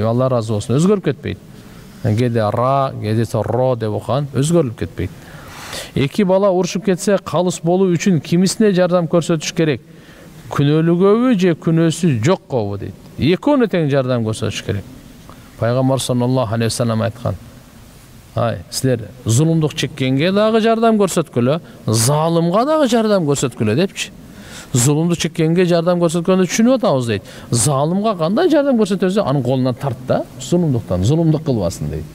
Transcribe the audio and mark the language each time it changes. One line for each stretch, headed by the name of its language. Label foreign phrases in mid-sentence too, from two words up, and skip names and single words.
Kyrgyz: Алла разы болсун. Өзгөрүп кетпейт. Кээде ра, кээде ро деп окуган өзгөрүп кетпейт. Эки бала урушуп кетсе, калыс болуу үчүн кимисине жардам көрсөтүш керек? Күнөөлүгөбү же күнөөсү жоккобу дейт. Экөөнө тең жардам көрсөтүш керек. Пайгамбар
Arabic: صلى الله عليه وسلم
Kyrgyz: айткан. Силер зулумдук чеккенге дагы жардам көрсөткүлө, залымга дагы жардам көрсөткүлө депчи. Зулумдук чеккенге жардам көрсөткөндү түшүнүп атабыз дейт. Залымга кандай жардам көрсөтөсүң, анын колунан тарт да, зулумдук кылбасын дейт.